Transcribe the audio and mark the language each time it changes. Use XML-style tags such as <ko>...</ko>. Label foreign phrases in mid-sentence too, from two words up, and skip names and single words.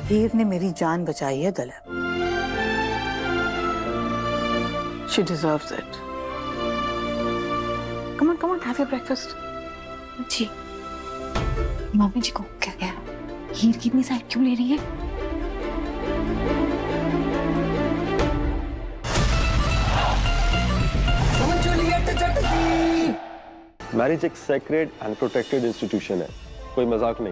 <hi>हीर ने मेरी जान बचाई है दलत।</hi> <en>She deserves it. Come on, have your breakfast.</en> <hi>जी मम्मी जी को क्या गया? हीर की इतनी साइड क्यों ले रही है? मैरिज एक</hi> <en>sacred and protected institution</en> <hi>है, कोई मजाक नहीं।</hi>